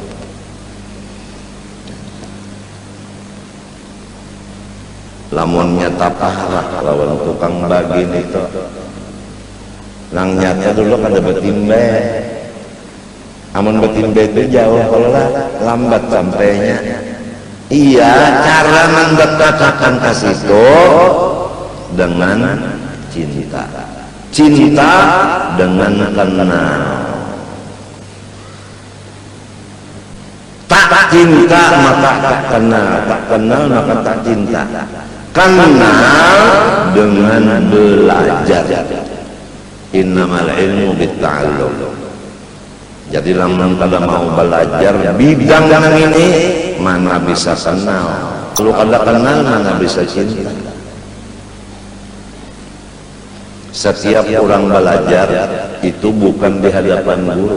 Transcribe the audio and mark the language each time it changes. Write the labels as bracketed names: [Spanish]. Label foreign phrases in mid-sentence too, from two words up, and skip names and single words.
[Banjar] Lamunnya tapahalah lawan tukang bagi itu. Nang nyata dulu kada betimbe, amun betimbe itu jauh kalau lah lambat sampainya. [Indonesian] Iya, cara mendekatkan ke situ dengan cinta, cinta dengan kenal. Tak cinta maka tak kenal, tak kenal maka tak cinta. Kenal dengan belajar. [Arabic] إنما العلم بالتعلم. [Banjar] Jadi lamun kada mau belajar bidang yang ini, mana bisa kenal. Kalau kada kenal, mana bisa cinta. Setiap orang belajar itu bukan di hadapan guru.